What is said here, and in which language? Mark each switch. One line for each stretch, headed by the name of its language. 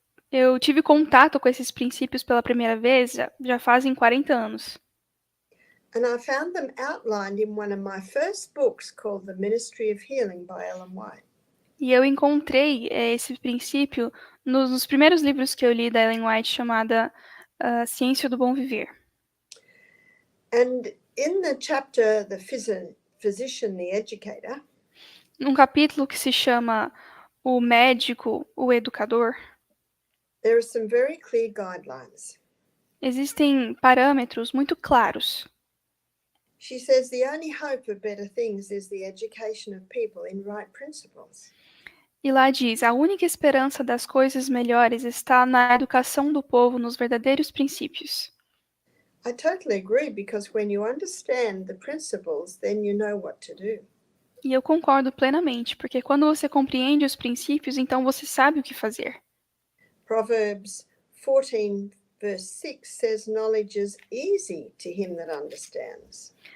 Portuguese: Eu tive contato com esses princípios pela primeira vez já fazem 40 anos.
English: And I found them outlined in one of my first books called The Ministry of Healing by Ellen White.
Portuguese: E eu encontrei esse princípio nos primeiros livros que eu li da Ellen White, chamada Ciência do Bom Viver.
English: And in the chapter, The Physician, the Educator,
Portuguese: num capítulo que se chama O Médico, o Educador,
English: there are some very clear guidelines.
Portuguese: existem parâmetros muito claros.
English: She says the only hope of better things is the education of people in right principles.
Portuguese: E lá diz, a única esperança das coisas melhores está na educação do povo nos verdadeiros princípios.
English: I totally agree, because when you understand the principles, then you know what to do.
Portuguese: E eu concordo plenamente, porque quando você compreende os princípios, então você sabe o que fazer.
English: Proverbs 14 verse 6 says knowledge is easy to him that understands.